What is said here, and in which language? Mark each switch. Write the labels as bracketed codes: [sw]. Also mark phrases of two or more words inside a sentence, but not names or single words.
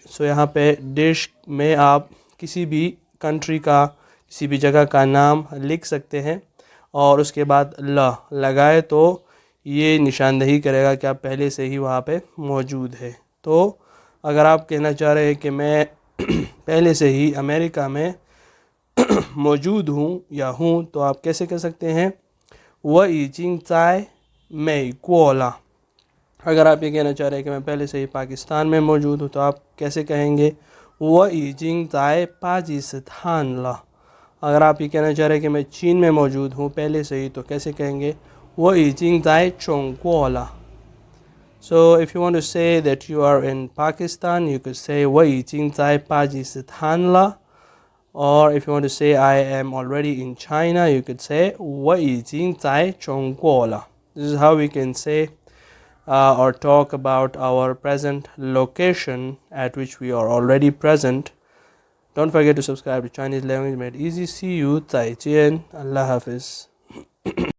[ur] سو یہاں پہ ڈش میں آپ کسی بھی کنٹری کا، کسی بھی جگہ کا نام لکھ سکتے ہیں اور اس کے بعد ل لگائے تو یہ نشاندہی کرے گا کہ آپ پہلے سے ہی وہاں پہ موجود ہے. تو اگر آپ کہنا چاہ رہے ہیں کہ میں پہلے سے ہی امریکہ میں موجود ہوں یا ہوں، تو آپ کیسے کہہ سکتے ہیں [zh] 我已经在美国了. [ur] اگر آپ یہ کہنا چاہ رہے ہیں کہ میں پہلے سے ہی پاکستان میں موجود ہوں، تو آپ کیسے کہیں گے [zh] 我已经在巴基斯坦了. [ur] اگر آپ یہ کہنا چاہ رہے ہیں کہ میں چین میں موجود ہوں پہلے سے ہی، تو کیسے کہیں گے [zh] 我已经在中国了. [en] So if you want to say that you are in Pakistan, you could say [zh] 我已经在巴基斯坦了. [en] Or if you want to say I am already in China, you could say [zh] 我已经在中国了. [en] This is how we can say or talk about our present location at which we are already present. Don't forget to subscribe to Chinese Language Made Easy. See you. [zh] 再见. [ur] Allah Hafiz.